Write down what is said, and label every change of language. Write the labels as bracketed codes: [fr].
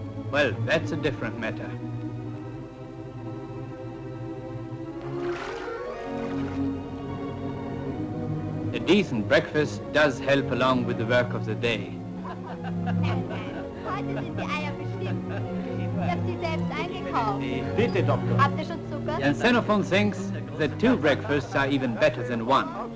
[en] Well, that's a different matter. A decent breakfast does help along with the work of the day. [de] Heute sind die Eier bestimmt. Ich habe sie selbst eingekauft. Bitte, Doktor. Habt ihr schon Zucker? [en] And Xenophon thinks that 2 breakfasts are even better than 1.